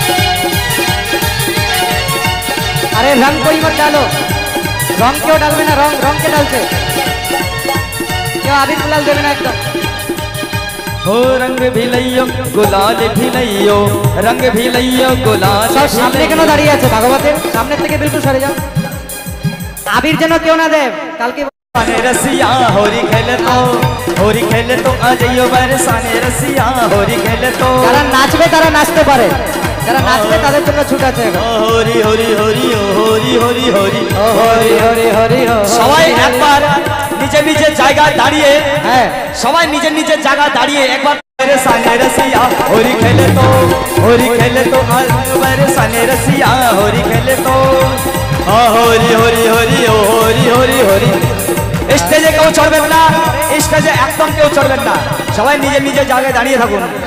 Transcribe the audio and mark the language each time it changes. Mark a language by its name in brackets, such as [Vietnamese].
[Hindi] अरे रंग कोई मत डालो, रंग क्यों डाल देना, रंग के डालते क्यों आदि गुलाल दे देना एकदम। हो रंग भी लइयो गुलाल भी लइयो रंग भी लइयो गुलाल सब सामने क्यों [Bangla] दाঁড়িয়ে আছে ভাগবতের সামনে থেকে बिल्कुल সরে যাও, আবির যেন কেউ না দেয় কালকে [Hindi] रसिया होरी खेले तो अजइयो बरसाने रसिया होरी खेले तो [Bangla] যারা নাচবে তারা নাচতে পারে, যারা নাচবে তাদের জন্য ছুট আছে। [Hindi] होरी होरी होरी होरी होरी होरी [Bangla] হরি হরি হরি সবাই একবার নিজে নিজে জায়গায় দাঁড়িয়ে, হ্যাঁ সবাই নিজে নিজে জায়গায় দাঁড়িয়ে একবার [Hindi] बरसाने रसिया होरी खेले तो अजइयो बरसाने रसिया होरी खेले तो होरी होरी [Bangla] होरी होरी होरी होरी স্টেজে কেউ চড়বেন না, স্টেজে একদম কেউ চড়বেন না, সবাই নিজে নিজে জায়গায় দাঁড়িয়ে থাকুন।